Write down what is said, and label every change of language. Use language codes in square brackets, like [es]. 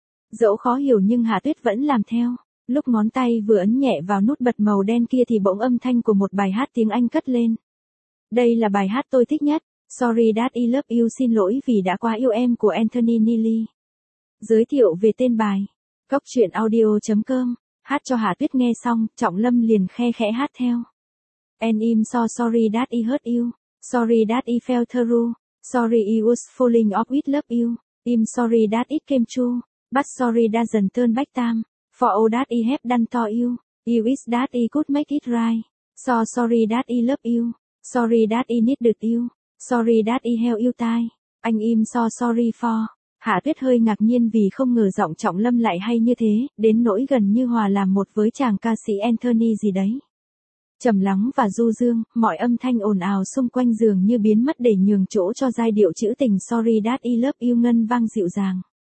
[vi] Dẫu khó hiểu nhưng Hà Tuyết vẫn làm theo. Lúc ngón tay vừa ấn nhẹ vào nút bật màu đen kia thì bỗng âm thanh của một bài hát tiếng Anh cất lên. Đây là bài hát tôi thích nhất. Sorry that I love you, xin lỗi vì đã quá yêu em, của Anthony Neely. Giới thiệu về tên bài. Gocchuyenaudio.com. Hát cho Hà Tuyết nghe xong, Trọng Lâm liền khe khẽ hát theo. [en] And I'm so sorry that I hurt you. Sorry that I fell through. Sorry I was falling off with love you. I'm sorry that it came true. But sorry doesn't turn back time. For all that I have done to you. I wish that I could make it right. So sorry that I love you. Sorry that I needed you. Sorry that I held you tight. Anh im so sorry for. [vi] Hà Tuyết hơi ngạc nhiên vì không ngờ giọng Trọng Lâm lại hay như thế, đến nỗi gần như hòa làm một với chàng ca sĩ Anthony gì đấy. Trầm lắng và du dương, mọi âm thanh ồn ào xung quanh dường như biến mất để nhường chỗ cho giai điệu trữ tình Sorry that I love you ngân vang dịu dàng.